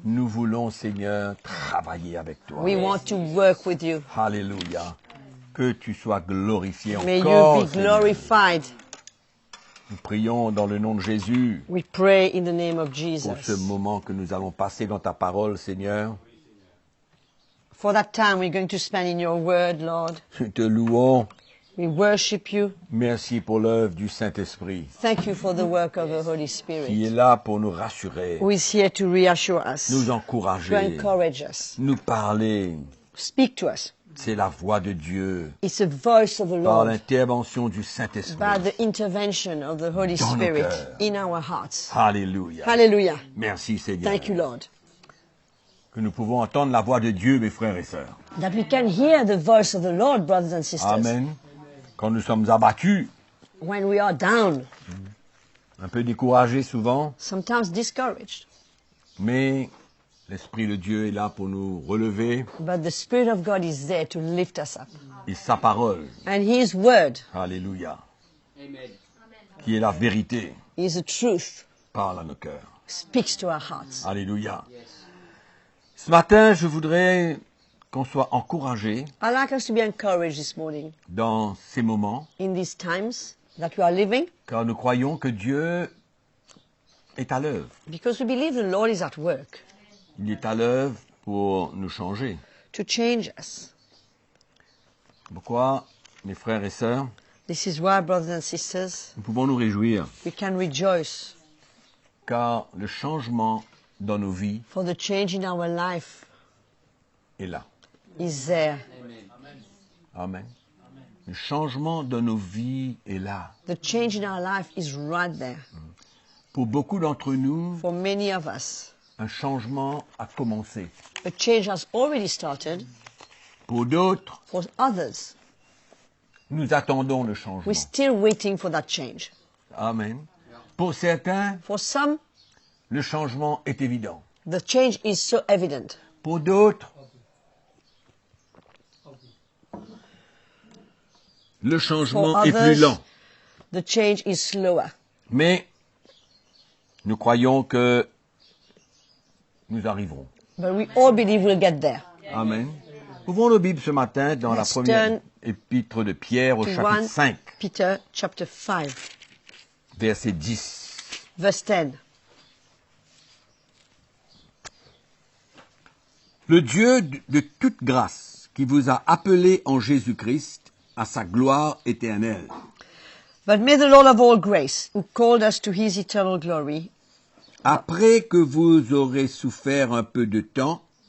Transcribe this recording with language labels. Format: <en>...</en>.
<fr>nous voulons, Seigneur, travailler avec toi.</fr> <en>we want to work with you.</en> <fr>Alléluia. Que tu sois glorifié</fr> <en>May</en> <fr>encore,</fr> <en>you be</en> <fr>Seigneur.</fr> <en>glorified.</en> <fr>Nous prions dans le nom de Jésus</fr> <en>We pray in the name of</en> <fr>pour ce</fr> <en>Jesus.</en> <fr>moment que nous allons passer dans ta parole, Seigneur.</fr> <en>For that time we're going to spend in your word, Lord.</en> <fr>Nous te louons.</fr> <en>We worship you.</en> <fr>Merci pour l'œuvre du Saint-Esprit</fr> <en>Thank you for the work of the Holy</en> <fr>qui</fr> <en>Spirit,</en> <fr>est là pour nous rassurer,</fr> <en>who is here to reassure us,</en> <fr>nous</fr> <en>to</en> <fr>encourager,</fr> <en>encourage us,</en> <fr>nous parler.</fr> <en>speak to us.</en> <fr>C'est la voix de Dieu</fr> <en>It's the voice of the</en> <fr>par</fr> <en>Lord</en> <fr>l'intervention du</fr> <en>by</en> <fr>Saint-Esprit.</fr> <en>the intervention of the Holy</en> <fr>Dans nos</fr> <en>Spirit</en> <fr>cœurs.</fr> <en>in our hearts.</en> <fr>Alléluia.</fr> <en>Hallelujah.</en> <fr>Merci Seigneur.</fr> <en>Thank you, Lord.</en> <fr>Que nous pouvons entendre la voix de Dieu, mes frères et sœurs.</fr> <en>That we can hear the voice of the Lord, brothers and sisters.</en> <fr>Amen. Quand nous sommes abattus,</fr> <en>When we are down,</en> <fr>un peu découragés souvent,</fr> <en>sometimes discouraged,</en> <fr>mais l'Esprit de Dieu est là pour nous relever</fr> <en>but the Spirit of God is there to lift us up.</en> <fr>et sa parole,</fr> <en>And His word</en> <fr>Alléluia, qui est la vérité,</fr> <en>is the truth,</en> <fr>parle à nos cœurs.</fr> <en>speaks to our hearts.</en> <fr>Alléluia. Ce matin, je voudrais qu'on soit encouragés</fr> <en>I'd like us to be encouraged this morning</en> <fr>dans ces moments,</fr> <en>in these times that we are living,</en> <fr>car nous croyons que Dieu est à l'œuvre.</fr> <en>Because we believe the Lord is at work</en> <fr>Il est à l'œuvre pour nous changer.</fr> <en>to change us.</en> <fr>Pourquoi, mes frères et sœurs,</fr> <en>This is why, brothers and sisters,</en> <fr>nous pouvons nous réjouir,</fr> <en>we can rejoice</en> <fr>car le changement dans nos vies</fr> <en>for the change in our life</en> <fr>est là.</fr> <en>is there. Amen.</en> <fr>Le changement dans nos vies est là.</fr> <en>The change in our life is right there.</en> <fr>Pour beaucoup d'entre nous,</fr> <en>For many of us,</en> <fr>un changement a commencé.</fr> <en>a change has already started.</en> <fr>Pour d'autres,</fr> <en>For others,</en> <fr>nous attendons le changement.</fr> <en>we're still waiting for that change.</en> <fr>Amen. Pour certains,</fr> <en>For some,</en> <fr>le changement est évident.</fr> <en>the change is so evident.</en> <fr>Pour d'autres, le changement</fr> <en>For</en> <fr>est plus</fr> <en>others,</en> <fr>lent.</fr> <en>the change is slower.</en> <fr>Mais nous croyons que nous arriverons.</fr> <en>But we all believe we'll get there. Amen.</en> <fr>Ouvrons nos Bibles ce matin dans la</fr> <en>Let's</en> <fr>première</fr> <en>turn</en> <fr>épître de Pierre au</fr> <en>To</en> <fr>chapitre</fr> <en>1 5, Peter chapter 5,</en> <fr>verset 10.</fr> <en>verse 10.</en> <fr>Le Dieu de toute grâce qui vous a appelés en Jésus-Christ à sa gloire éternelle,</fr> <en>But may the Lord of all grace, who called us to his eternal glory,</en> <fr>après que vous aurez souffert un peu de temps,</fr>